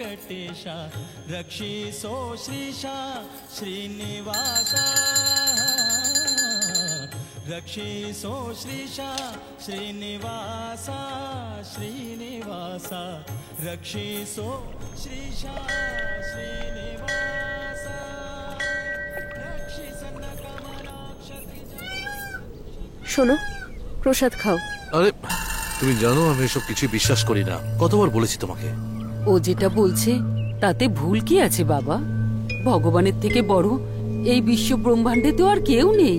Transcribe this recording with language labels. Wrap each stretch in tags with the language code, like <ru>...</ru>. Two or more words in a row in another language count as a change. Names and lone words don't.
<kn>ವೇಂಕಟೇಶ ರಕ್ಷಿಸೋ ಶ್ರೀಶಾ ಶ್ರೀನಿವಾಸ ರಕ್ಷಿಸೋ ಶ್ರೀಶಾ ಶ್ರೀನಿವಾಸ ಶ್ರೀನಿವಾಸ ರಕ್ಷಿಸೋ ಶ್ರೀಶಾ ಶ್ರೀನಿವಾಸ</kn> <bn>শোনো, প্রসাদ খাও। আরে তুমি জানো আমি এসব কিছু বিশ্বাস করি না, কতবার বলেছি তোমাকে। ও যেটা বলছে তাতে ভুল কি আছে বাবা? ভগবানের থেকে বড় এই বিশ্ব ব্রহ্মাণ্ডে তো আর কেউ নেই।</bn>